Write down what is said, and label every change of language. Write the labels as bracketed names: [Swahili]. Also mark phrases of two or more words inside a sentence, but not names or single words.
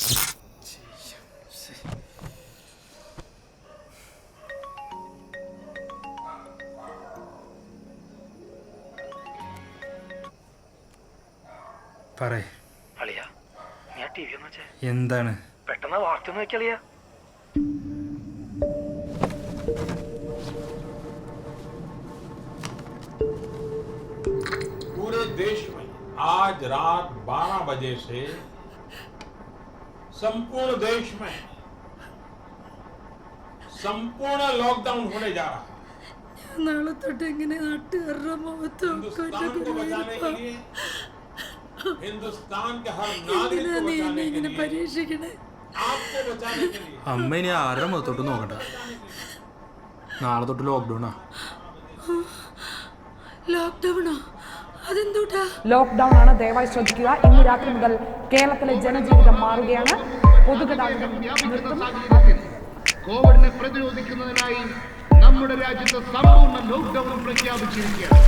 [Malayalam] എന്താണ് പെട്ടെന്ന് വാർത്ത നോക്കിയാ. [Hindi] पूरे देश में आज रात 12 बजे से संपूर्ण देश में संपूर्ण लॉकडाउन होने जा रहा है. [Malayalam] നാളെ തൊട്ട് എങ്ങനെ നാട്ടുകാരുടെ മുഖത്തും [Hindi] हिंदुस्तान को बचाने के लिए, हिंदुस्तान के हर नागरिक को बचाने के लिए, [Malayalam] പരീക്ഷിക്കണേ. [Hindi] आपको बचाने के लिए. [Malayalam] അമ്മ ഇനി ആരുടെ മുഖത്തോട്ട് നോക്കണ്ട. നാളെ തൊട്ട് ലോക്ക്ഡൌണാ. ലോക്ക്ഡൌണോ? അതെന്തൂട്ടാ? ലോക്ക്ഡൌൺ ആണ്, ദയവായി ശ്രദ്ധിക്കുക. ഇന്ന് രാത്രി മുതൽ കേരളത്തിലെ ജനജീവിതം മാറുകയാണ്. പൊതുഗതാഗതം കോവിഡിനെ പ്രതിരോധിക്കുന്നതിനായി നമ്മുടെ രാജ്യത്ത് സമ്പൂർണ്ണ ലോക്ക്ഡൌൺ പ്രഖ്യാപിച്ചിരിക്കുകയാണ്.